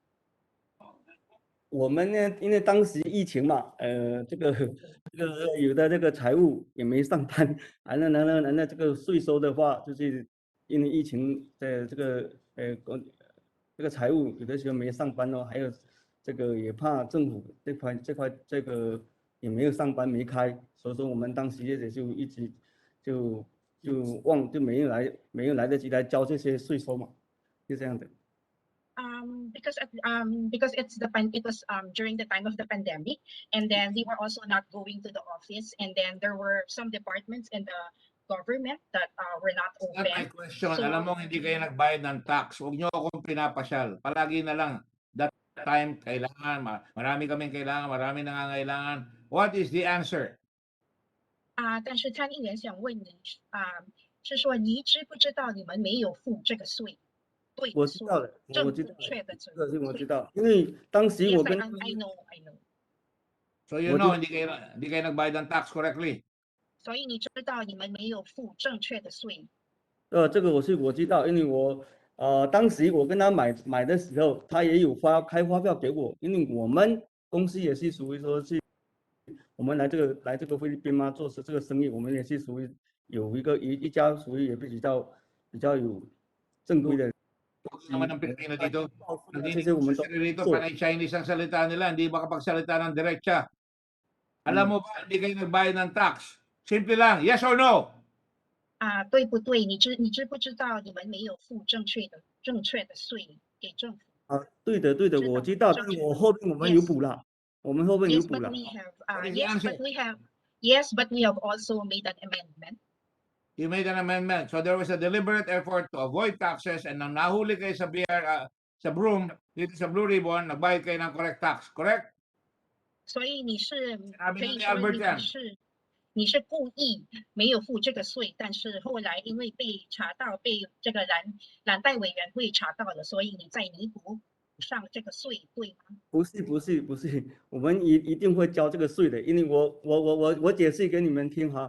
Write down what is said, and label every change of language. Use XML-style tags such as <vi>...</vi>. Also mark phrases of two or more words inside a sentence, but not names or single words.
<zh>我们呢，因为当时疫情嘛，这个有的这个财务也没上班，完了这个税收的话，就是因为疫情的这个这个财务有的时候没上班哦，还有这个也怕政府这个也没有上班没开，所以说我们当时也就一直就没有来得及来交这些税收嘛，就这样的。</zh> <en>Because it was during the time of the pandemic, and then we were also not going to the office, and then there were some departments in the government that were not open. That's my question. So,</en> <tl>Alam mo, hindi kayo nagbayad ng tax. Huwag niyo akong pinapasyal. Palagi na lang,</tl> <en>that time,</en> <tl>kailangan, marami kaming kailangan, marami nangangailangan.</tl> <en>What is the answer?</en> <zh>但是参议员想问你是说你知不知道你们没有付这个税？我知道了，我知道，这是我知道，因为当时我跟</zh> <en>I know. So you know,</en> <tl>hindi kayo nagbayad ng</tl> <en>tax correctly.</en> <zh>所以你知道你们没有付正确的税。这个我知道，因为我当时我跟他买的时候，他也有开发票给我，因为我们公司也是属于说是我们来这个菲律宾嘛做这个生意，我们也是属于有一家属于也比较有正规的。</zh> <tl>naman ng Pilipino dito. Dito panay Chinese ang salita nila, hindi makapagsalita ng diretsa. Alam mo ba, hindi kayo nagbayad ng tax? Simple lang,</tl> <en>yes or no?</en> <zh>对不对？你知不知道你们没有付正确的税给政府？对的，我知道，但是我后面我们有补了，我们后面有补了。</zh> <en>Yes, but we have also made an amendment. You made an amendment. So there was a deliberate effort to avoid taxes, and</en> <tl>nang nahuli kayo sa sa broom, dito sa Blue Ribbon, nagbayad kayo ng</tl> <en>correct tax, correct?</en> <zh>所以你是可以说你是故意没有付这个税，但是后来因为被查到，被这个蓝带委员会查到了，所以你在弥补上这个税，对吗？不是，我们一定会交这个税的，因为我解释给你们听哈。</zh>